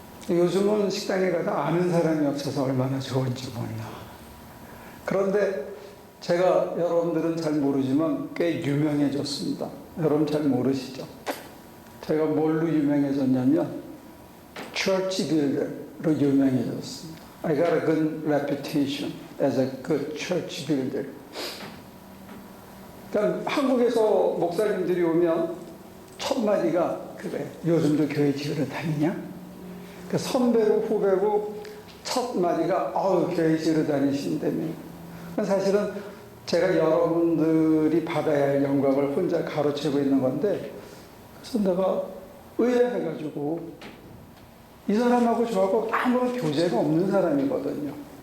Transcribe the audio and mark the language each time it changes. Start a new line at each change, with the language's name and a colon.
Korean: 요즘은 식당에 가서 아는 사람이 없어서 얼마나 좋은지 몰라. 그런데 제가, 여러분들은 잘 모르지만 꽤 유명해졌습니다. 여러분 잘 모르시죠? 제가 뭘로 유명해졌냐면 church builder로 유명해졌습니다.
English: I got a good reputation as a good church builder.
Korean: 그러니까 한국에서 목사님들이 오면 첫 마디가 그래, 요즘도 교회 지으러 다니냐? 그 선배고 후배고 첫 마디가 교회 지으러 다니신다며. 사실은 제가 여러분들이 받아야 할 영광을 혼자 가로채고 있는 건데, 그래서 내가 의아해가지고, 이 사람하고 저하고 아무런 교제가 없는 사람이거든요.